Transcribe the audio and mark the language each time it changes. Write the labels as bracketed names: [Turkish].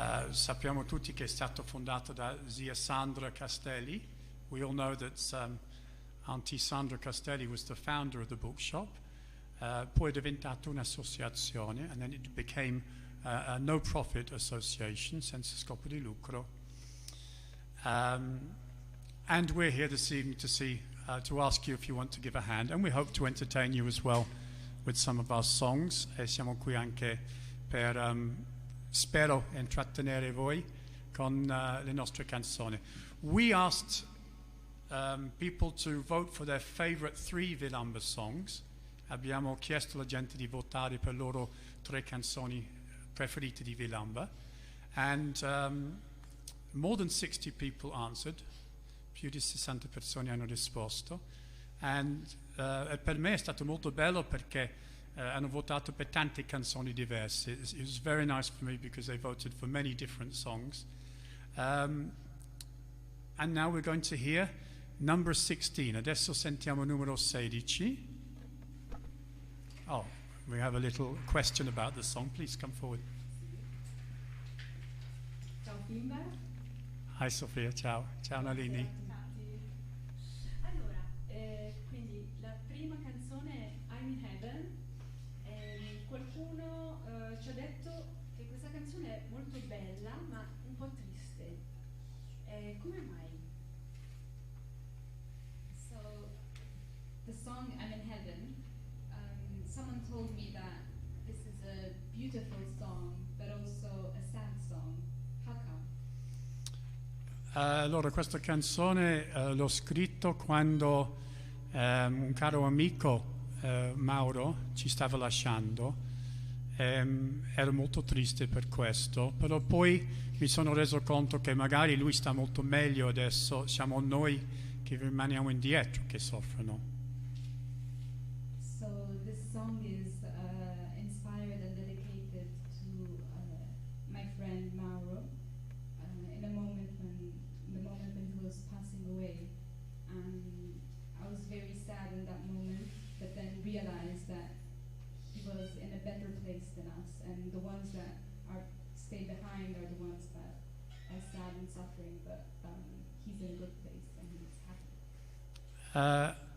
[Italian] Sappiamo tutti che è stato fondato da zia Sandra Castelli. [English] We all know that Auntie Sandra Castelli was the founder of the bookshop. [Italian] Poi è diventato un'associazione, [English] and then it became a no-profit association, [Italian] senza scopo di lucro. [English] And we're here this evening to ask you if you want to give a hand, and we hope to entertain you as well with some of our songs. [Italian] E siamo qui anche per, spero, intrattenere voi con le nostre canzoni. [English] We asked people to vote for their favorite 3 Vilamba songs. [Italian] Abbiamo chiesto alla gente di votare per loro 3 canzoni preferite di Vilamba, [English] and more than 60 people answered. [Italian] Più di 60 persone hanno risposto, and per me è stato molto bello perché hanno votato per tante canzoni diverse. [English] It was very nice for me because they voted for many different songs. And now we're going to hear number 16. [Italian] Adesso sentiamo numero 16. [English] Oh, we have a little question about the song. Please come forward. [Italian] Ciao Bimba. Hi Sofia, ciao. Ciao Nalini. Allora, quindi la prima canzone è I'm in Heaven. Qualcuno ci ha detto che questa canzone è molto bella ma un po' triste. Come mai? [English] So, the song I'm in Heaven, someone told me that this is a beautiful song, but also a sad song. How come? [Italian] Allora, questa canzone l'ho scritto quando un caro amico, Mauro, ci stava lasciando. Ero molto triste per questo, però poi mi sono reso conto che magari lui sta molto meglio adesso, siamo noi che rimaniamo indietro che soffrono. [English] So this song is inspired and dedicated to my friend Mauro in the moment when he was passing away, and I was very sad in that moment, but then realized that he was in a better place than us, and the ones that stay behind are the ones that are sad and suffering, but he's in a good place and he's happy.